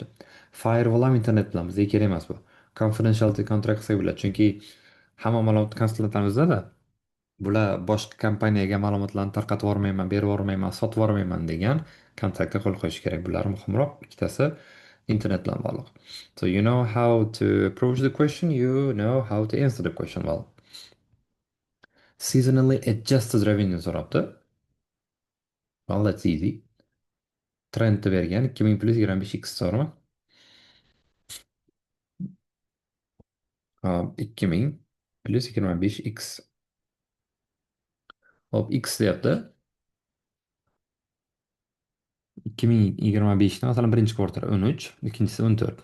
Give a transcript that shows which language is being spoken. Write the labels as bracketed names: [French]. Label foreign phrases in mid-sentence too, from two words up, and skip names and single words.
[Uzbek] Firewall ham internet bilan bizga kerak emas bu. [English] Confidentiality contract [Uzbek] qilsak bo'ladi, chunki hamma ma'lumot konsultantlarimizda bular boshqa kompaniyaga ma'lumotlarni tarqatib yubormayman, berib yubormayman, sotib yubormayman degan kontraktga qo'l qo'yish kerak. Bular muhimroq. Ikkitasi internet bilan bog'liq. [English] So you know how to approach the question, you know how to answer the question well. Seasonally adjusted revenue [Uzbek] so'rabdi. [English] Well, that's easy. [Uzbek] Trendni bergan 2000 plyus 25 x to'g'rimi? Hop, 2000 plyus 25 x. Hop, x deyapti. 2025 ni masalan birinchi kvartal 13, ikkinchisi 14.